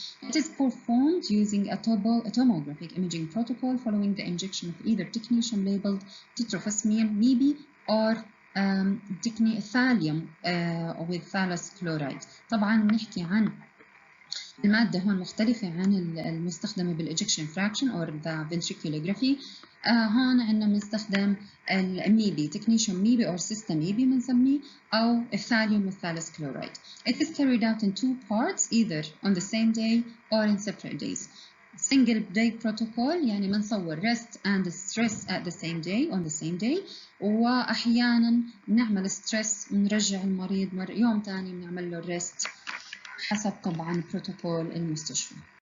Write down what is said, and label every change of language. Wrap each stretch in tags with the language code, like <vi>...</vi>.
<en>It is performed using a tomographic imaging protocol following the injection of either technetium labeled tetrophosmine MIBI or thallium with thallus chloride.</en> <ar>طبعا نحكي عن المادة هون مختلفة عن المستخدمة بالإجكشن فراكشن أو the ventriculography. هون عندنا بنستخدم الميبي technetium MIBI أو system MIBI بنسميه أو الثاليوم والثالث كلورايد.</ar> <en>It is carried out in two parts either on the same day or in separate days. Single day protocol</en> <ar>يعني بنصور</ar> <en>rest and stress at the same day</en> <ar>on the same day، وأحيانا بنعمل stress ونرجع المريض يوم ثاني بنعمل له rest حسب طبعا بروتوكول المستشفى.</ar>